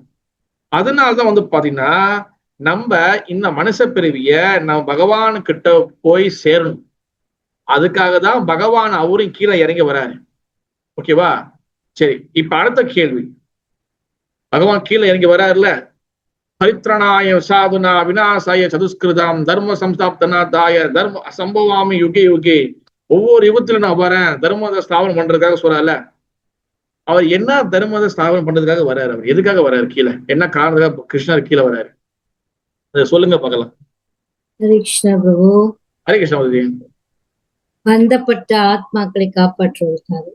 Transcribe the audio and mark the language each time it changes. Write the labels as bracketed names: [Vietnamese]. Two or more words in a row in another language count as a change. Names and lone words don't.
[Tamil] அதனாலதான் வந்து பாத்தீங்கன்னா நம்ம இந்த மனுஷ பிறவிய நம்ம பகவானுக்கிட்ட போய் சேரணும். அதுக்காக தான் பகவான் அவரும் கீழே இறங்கி வராரு. ஓகேவா? சரி, இப்ப அடுத்த கேள்வி, பகவான் கீழே இறங்கி வராருல, [Sanskrit] परित्राणाय साधूनां विनाशाय च दुष्कृताम् धर्मसंस्थापनार्थाय धर्म संभवामि युगे युगे, [Tamil] ஒவ்வொரு யுகத்துல நான் வரேன் தர்மத்தை ஸ்தாபனம் பண்றதுக்காக சொல்றாருல. அவர் என்ன தர்மத்தை ஸ்தாபனம் பண்றதுக்காக வர்றாரு? அவர் எதுக்காக வர்றாரு கீழே? என்ன காரணத்துக்காக கிருஷ்ணர் கீழே வர்றாரு? அதை சொல்லுங்க பார்க்கலாம். ஹரே கிருஷ்ணா பிரபு. ஹரே கிருஷ்ண மாதாஜி. பந்தப்பட்ட ஆத்மாக்களை காப்பாற்றுவதற்காக.